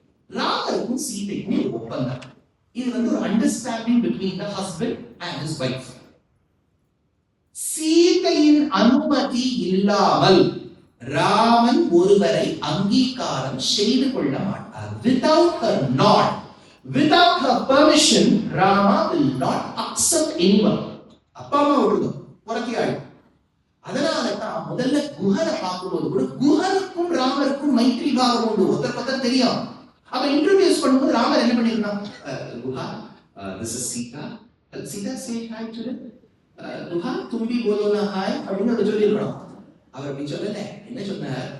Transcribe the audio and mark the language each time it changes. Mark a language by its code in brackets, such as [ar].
[ta] ராமருக்கும் சீதைக்கும் ஒரு ஒப்பந்தம். இது ஒரு understanding between the husband and his wife. சீதையின் அனுமதி இல்லாமல் ராமன் ஒருவரை அங்கீகாரம் செய்து கொள்ள மாட்டார். [en] Without her nod, without her permission, Rama will not accept anyone. [ta] அப்பா அம்மா விடுதோ புறத்தியாள். அதனால தான் முதல்ல குஹனை பார்க்கும்போது கூட குஹனுக்கும் ராமருக்கும் மைத்ரி பாவம் உண்டு, ஒருத்தர் தெரியும். அப்ப இன்ட்ரோடியூஸ் பண்ணும்போது ராமர் என்ன பண்ணிருந்தான், Guha [en] this is Sita. Sita say hi to them. [ta] Guha [hi] தும்பி போலோனா [ta] ஹாய் அப்படின்னு சொல்லிருக்கணும். அவர் அப்படி சொல்லல. என்ன சொன்னார்?